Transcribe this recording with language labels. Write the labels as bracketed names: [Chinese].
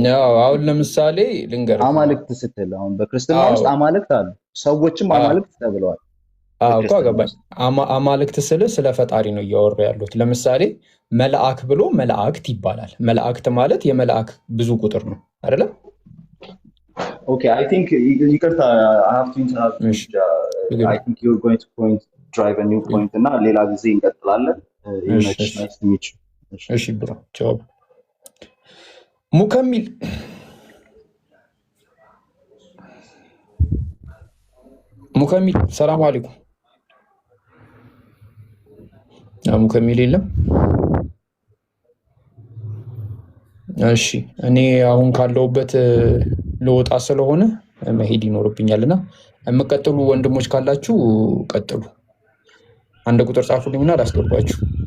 [Amharic] ነው አሁን ለምሳሌ ልንገርህ አማልክት ስትል አሁን በክርስትና ውስጥ አማልክት አሉ ሰዎችም አማልክት ተብለዋል እኮ ገባኝ አማልክት ስለ ፈጣሪ ነው እያወሩ ያሉት ለምሳሌ መልአክ ብሎ መላእክት ይባላል መላእክት ማለት የመላእክ ብዙ ቁጥር ነው አይደለ [English] Okay, I think [Amharic] ይቅርታ [English] I have to interrupt I think you're going to drive a new point [Amharic] እና ሌላ ጊዜ እንቀጥላለን [English] nice to meet you [Amharic] እሺ ብሮ ቻው ሙከሚል ሰላም አለይኩም ሙከሚል የለም እሺ እኔ አሁን ካለውበት ለወጣ ስለሆነ መሄድ ይኖርብኛልና የምቀጥሉ ወንድሞች ካላችሁ ቀጥሉ አንድ ቁጥር ጻፉልኝና ላስገባችሁ